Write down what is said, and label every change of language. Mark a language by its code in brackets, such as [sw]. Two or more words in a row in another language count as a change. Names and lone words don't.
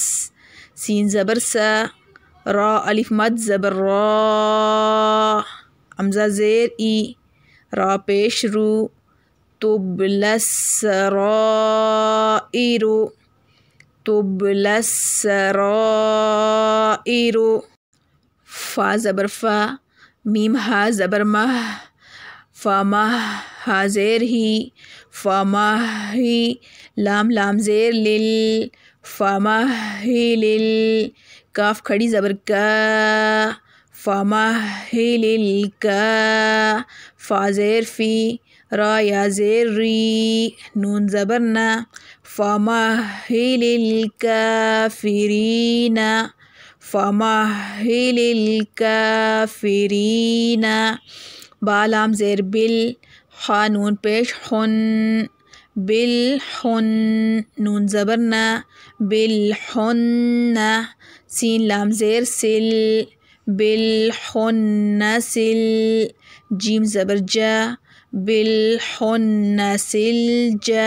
[ur] سین زبر سا، را الف مد زبر را، حمزہ زیر ای، را پیش رو، [ar] تبلی السرائر، تبلی السرائر. [ur] فا زبر فا، میم ہا زبر مہ، فامہ، ہا زیر ہی، فامہی، لام لام زیر لل، فامہلل. کاف کھڑی زبر کا، فامہلل کا. فا زیر فی، را یا زیر ری، نون زبر نا، [ar] فامہل الکافرین، فامہل الکافرین. [ur] با لام زیر بل، خا نون پیش خن، بالحن، نون زبر نا، بالحن. سین لام زیر سل، بالحن سل. جیم زبر جا، بالحن سلجا.